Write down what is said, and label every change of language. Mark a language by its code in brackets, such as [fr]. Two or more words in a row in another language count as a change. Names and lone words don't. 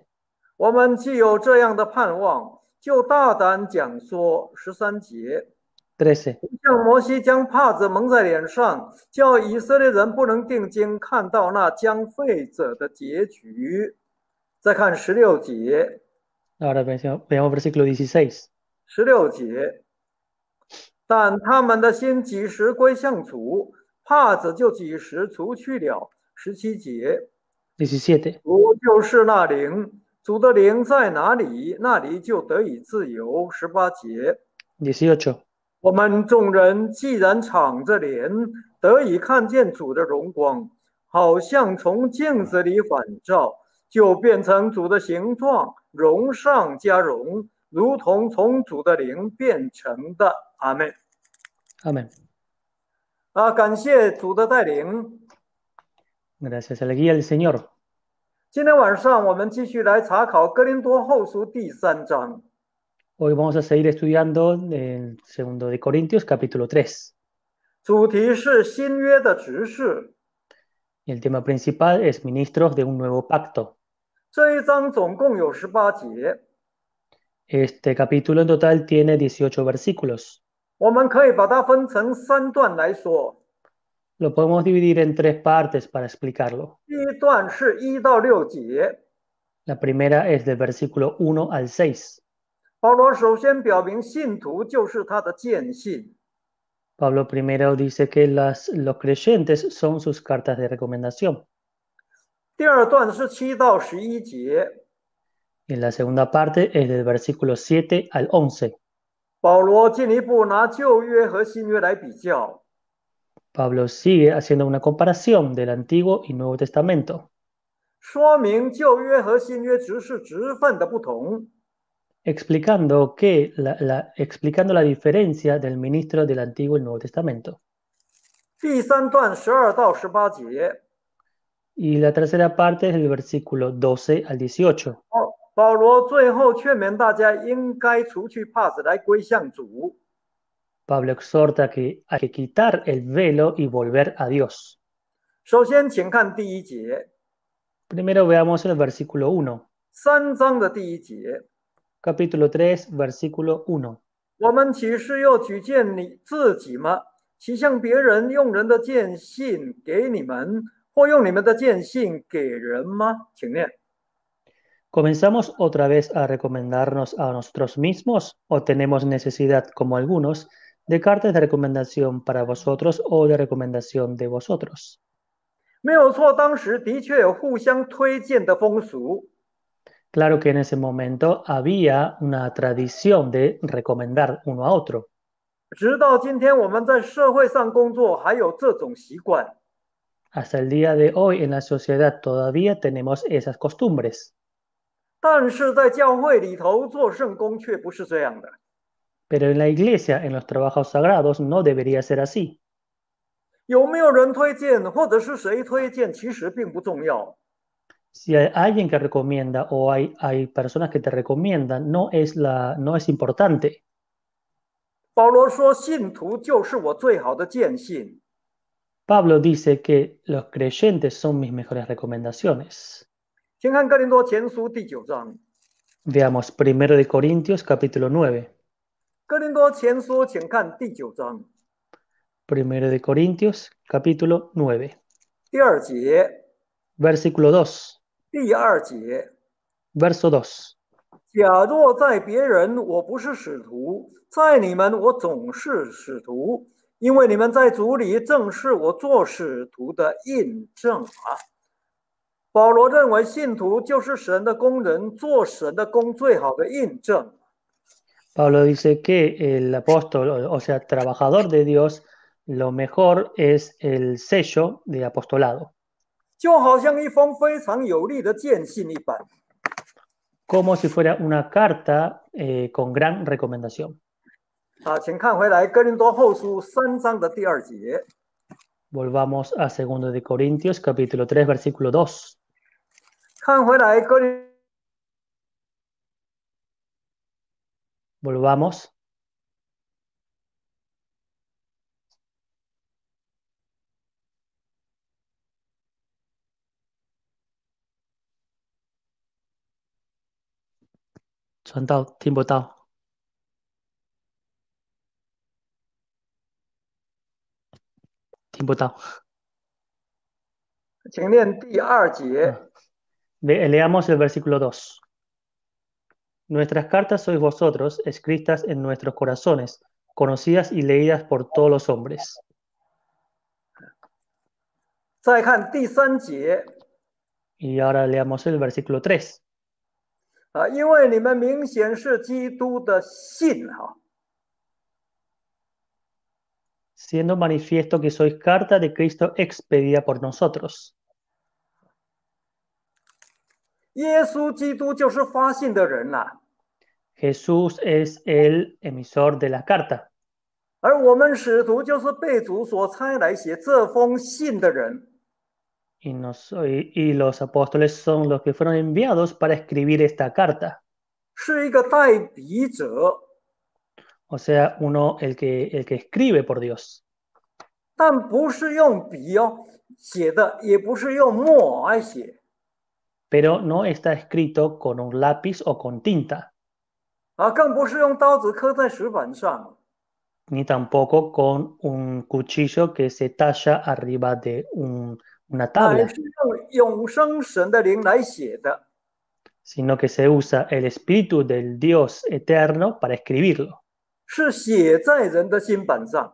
[zh] 我们既有这样的盼望，就大胆讲说。13节。 13. 像摩西将帕子蒙在脸上，叫以色列人不能定睛看到那将废者的结局。再看16节。 [es] Ahora veamos versículo 16. [zh] 16节。但他们的心几时归向主，帕子就几时除去了。17节。 17. 主就是那灵，主的灵在哪里，那里就得以自由。18节。 18. 我们众人既然敞着脸，得以看见主的荣光，好像从镜子里反照，就变成主的形状，荣上加荣，如同从主的灵变成的。阿们。 [es] Amén. [zh] 感谢主的带领。 [es] Gracias a la guía del Señor. [zh] 今天晚上我们继续来查考哥林多后书第3章。 [es] Hoy vamos a seguir estudiando el 2 de Corintios capítulo 3. [zh] 主题是新约的执事。 [es] Y el tema principal es ministros de un nuevo pacto. [zh] 这一章总共有18节， [es] Este capítulo en total tiene 18 versículos. [zh] 我们可以把它分成3段来说。 [es] Lo podemos dividir en 3 partes para explicarlo. [zh] 第一段是1到6节， [es] La primera es del versículo 1 al 6. [zh] 保罗首先表明信徒就是他的见信。 [es] Pablo primero dice que los creyentes son sus cartas de recomendación. [zh] 第二段是7到11节， [es] Y la segunda parte es del versículo 7 al 11. [zh] 保罗进一步拿旧约和新约来比较， [es] Pablo sigue haciendo una comparación del Antiguo y Nuevo Testamento, [zh] 说明旧约和新约只是职分的不同。 [es] explicando explicando la diferencia del ministro del Antiguo y Nuevo Testamento. [zh] 第3段12到18节， [es] Y la tercera parte es del versículo 12 al 18. [zh] 保罗最后劝勉大家应该除去帕子来归向主。 [es] Pablo exhorta que hay que quitar el velo y volver a Dios. [zh] 首先，请看第1节， [es] Primero veamos el versículo 1, [zh] 3 章的第1节。 [es] capítulo 3, versículo 1. [zh] 我们岂是又举荐你自己吗？岂向别人用人的荐信给你们，或用你们的荐信给人吗？请念。 [es] ¿Comenzamos otra vez a recomendarnos a nosotros mismos o tenemos necesidad, como algunos, de cartas de recomendación para vosotros o de recomendación de vosotros? [zh] 没有错，当时的确有互相推荐的风俗， [es] Claro que en ese momento había una tradición de recomendar uno a otro. [zh] 直到今天我们在社会上工作，还有这种习惯。 [es] Hasta el día de hoy en la sociedad todavía tenemos esas costumbres. [zh] 但是在教会里头做圣工却不是这样的。 [es] Pero en la iglesia, en los trabajos sagrados, no debería ser así. [zh] 有没有人推荐，或者是谁推荐，其实并不重要。 [es] Si hay alguien que recomienda o hay personas que te recomiendan, no es importante. [zh] 保罗说，信徒就是我最好的荐信。 [es] Pablo dice que los creyentes son mis mejores recomendaciones. [zh] 请看哥林多前书第9章。 [es] Veamos 1 de Corintios capítulo 9. [zh] 哥林多前书，请看第9章。 [es] Primero de Corintios, capítulo 9, [zh] 第二节， [es] versículo 2, [zh] 第二节。 [es] verso 2. [zh] 假若在别人我不是使徒，在你们我总是使徒，因为你们在主里正是我做使徒的印证啊。保罗认为信徒就是神的工人，做神的工最好的印证。 [es] Pablo dice que el apóstol, o sea, trabajador de Dios, lo mejor es el sello de apostolado, [zh] 就好像一封非常有力的荐信一般。 [es] como si fuera una carta con gran recomendación. [zh] 请看回来哥林多后书3章的第2节。 [es] Volvamos a 2 de Corintios, capítulo 3, versículo 2. [zh] 看回来哥林 [es] Volvamos. Chuẩn tao, tiempo tao. [zh] 听不到。请念第2节。 [es] Leamos el versículo 2. Nuestras cartas sois vosotros, escritas en nuestros corazones, conocidas y leídas por todos los hombres. [zh] 再看第3节。 [es] Y ahora leamos el versículo 3. [zh] 因为你们明显是基督的信哈。 [es] Siendo manifiesto que sois carta de Cristo expedida por nosotros. [zh] 耶稣基督就是发信的人呐、 [es] Jesús es el emisor de la carta. [zh] 而我们使徒就是被主所差来写这封信的人。 [es] Y los apóstoles son los que fueron enviados para escribir esta carta. [zh] 是一个代笔者， [es] O sea, el que escribe por Dios. [zh] 但不是用笔写的，也不是用墨来写。 [es] Pero no está escrito con un lápiz o con tinta. [zh] 更不是用刀子刻在石板上。 [es] Ni tampoco con un cuchillo que se talla arriba de una [zh] 乃 [es] tabla, [zh] 是用永生神的灵来写的。 [es] sino que se usa el espíritu del Dios eterno para escribirlo. [zh] 是写在人的心板上。